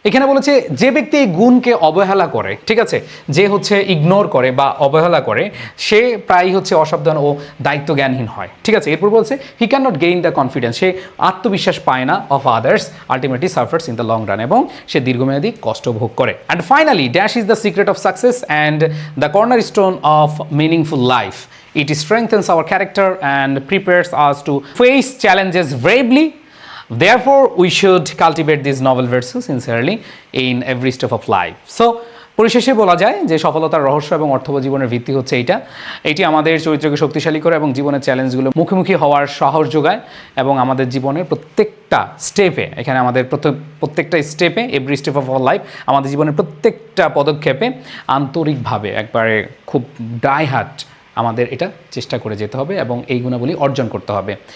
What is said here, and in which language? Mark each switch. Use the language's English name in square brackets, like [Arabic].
[Bangla] এখানে বলেছে যে ব্যক্তি এই গুণকে অবহেলা করে, ঠিক আছে, যে হচ্ছে ইগনোর করে বা অবহেলা করে, সে প্রায়ই হচ্ছে অসাবধান ও দায়িত্ব জ্ঞানহীন হয়। ঠিক আছে, এরপর বলছে [English] he can not gain the confidence, [Bangla] সে আত্মবিশ্বাস পায় না [English] of others, ultimately suffers in the long run, [Bangla] এবং সে দীর্ঘমেয়াদী কষ্ট ভোগ করে। [English] And finally dash is the secret of success and the corner stone of meaningful life. It strengthens our character and prepares us to face challenges bravely. Therefore, we should cultivate these novel virtues sincerely in every step of life. [Bangla] So, পরিশেষে বলা যায় যে সফলতার রহস্য এবং অর্থবহ জীবনের ভিত্তি হচ্ছে এটি আমাদের চরিত্রকে শক্তিশালী করে এবং জীবনের চ্যালেঞ্জগুলো মুখোমুখি হওয়ার সাহস যোগায়, এবং আমাদের জীবনের প্রত্যেকটা স্টেপে, এখানে আমাদের প্রত্যেকটা স্টেপে, [English] every step of our life, [Bangla] আমাদের জীবনের প্রত্যেকটা পদক্ষেপে আন্তরিকভাবে একবারে খুব ডাই হার্ট আমাদের এটা চেষ্টা করে যেতে হবে এবং এই গুণাবলী অর্জন করতে হবে।